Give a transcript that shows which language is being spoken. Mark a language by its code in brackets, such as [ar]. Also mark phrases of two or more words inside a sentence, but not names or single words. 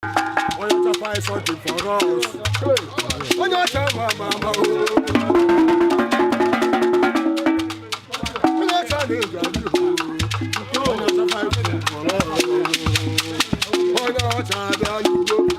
[ig] Onye ọcha [en] find something for us. [ig] Onye ọcha ma, ma, ma, oh. Onye ọcha na-eji adị, oh. Onye ọcha [en] find something for us. [ig] Onye ọcha abịa n'ugbo.